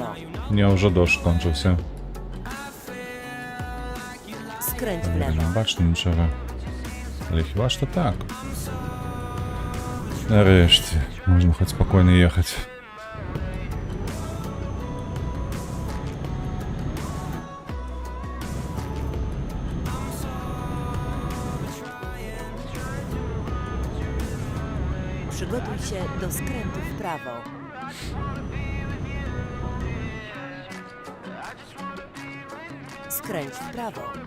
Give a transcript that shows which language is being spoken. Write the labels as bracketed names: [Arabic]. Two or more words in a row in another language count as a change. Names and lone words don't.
[Polish] Nie, [Ukrainian] вже дощ кончився. [Polish] Skręć w [Ukrainian] Я [Polish] lewo. [Ukrainian] не бачу нічого. Але хіба що так? Нарешті, можна хоч спокійно їхати. [Polish] Przygotuj się do skrętu w prawo. Skręć w prawo.